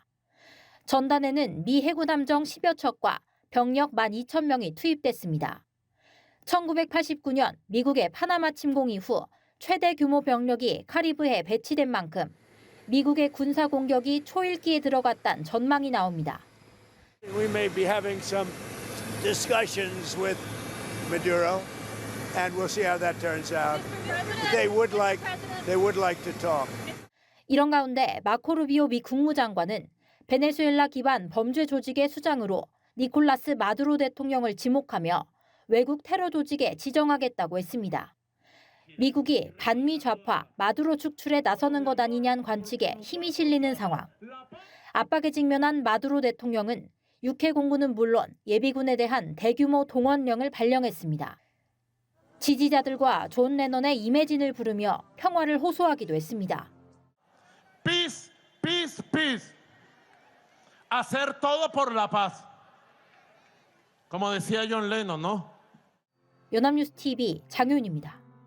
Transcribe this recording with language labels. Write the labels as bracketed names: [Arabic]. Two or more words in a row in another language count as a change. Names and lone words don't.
[Korean] 전단에는 미 해군 함정 10여 척과 병력 12,000명이 투입됐습니다. 1989년 미국의 파나마 침공 이후 최대 규모 병력이 카리브해에 배치된 만큼 미국의 군사 공격이 초읽기에 들어갔다는 전망이 나옵니다. [English] We may be having some discussions with Maduro, and we'll see how that turns out. They would like to talk. [Korean] 이런 가운데 마코 루비오 미 국무장관은 베네수엘라 기반 범죄 조직의 수장으로 니콜라스 마두로 대통령을 지목하며 외국 테러 조직에 지정하겠다고 했습니다. 미국이 반미 좌파 마두로 축출에 나서는 것 아니냐는 관측에 힘이 실리는 상황. 압박에 직면한 마두로 대통령은 육해 공군은 물론 예비군에 대한 대규모 동원령을 발령했습니다. 지지자들과 존 레넌의 이매진을 부르며 평화를 호소하기도 했습니다. [English] Peace, peace, peace. [Spanish] Hacer todo por la paz. Como decía John Lennon, ¿no? [Korean] 연합뉴스 TV 장효인입니다.